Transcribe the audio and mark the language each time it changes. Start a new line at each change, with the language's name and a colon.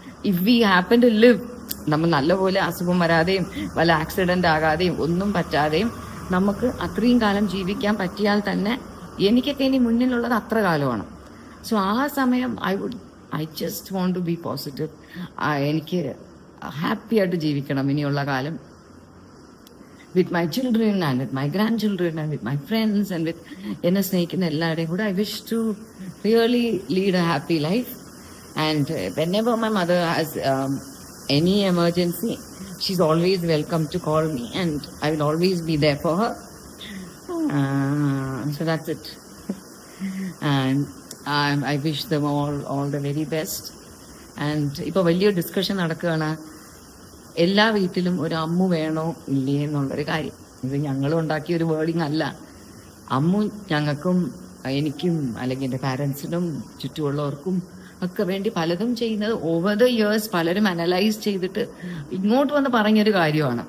English: if we happen to live,
Malayalam: നമ്മൾ നല്ലപോലെ അസുഖം വരാതെയും വല്ല ആക്സിഡന്റ് ആകാതെയും ഒന്നും പറ്റാതെയും നമുക്ക് അത്രയും കാലം ജീവിക്കാൻ പറ്റിയാൽ തന്നെ എനിക്കൊക്കെ ഇനി മുന്നിലുള്ളത് അത്ര കാലമാണ്.
English: so
Malayalam: ആ സമയം
English: I just want to be positive.
Malayalam: എനിക്ക് ഹാപ്പി ആയിട്ട് ജീവിക്കണം ഇനിയുള്ള കാലം,
English: with my children and with my grandchildren and with my friends and with
Malayalam: എന്നെ സ്നേഹിക്കുന്ന എല്ലാവരുടെയും കൂടെ
English: I wish to really lead a happy life. And whenever my mother has any emergency, she's always welcome to call me and I will always be there for her. So that's it. And I wish them all the very best.
Malayalam: And ഇപ്പോൾ വലിയ discussion നടക്കുകയാണ്, എല്ലാ വീട്ടിലും ഒരു അമ്മു വേണോ ഇല്ലേ എന്നുള്ളൊരു കാര്യം. ഇത് ഞങ്ങളും ഉണ്ടാക്കിയ ഒരു വേർഡിങ് അല്ല. അമ്മു ഞങ്ങൾക്കും എനിക്കും അല്ലെങ്കിൽ എൻ്റെ പാരൻസിനും ചുറ്റുമുള്ളവർക്കും ഒക്കെ വേണ്ടി പലതും ചെയ്യുന്നത് ഓവർ ദ ഇയേഴ്സ് പലരും അനലൈസ് ചെയ്തിട്ട് ഇങ്ങോട്ട് വന്ന് പറഞ്ഞൊരു കാര്യമാണ്.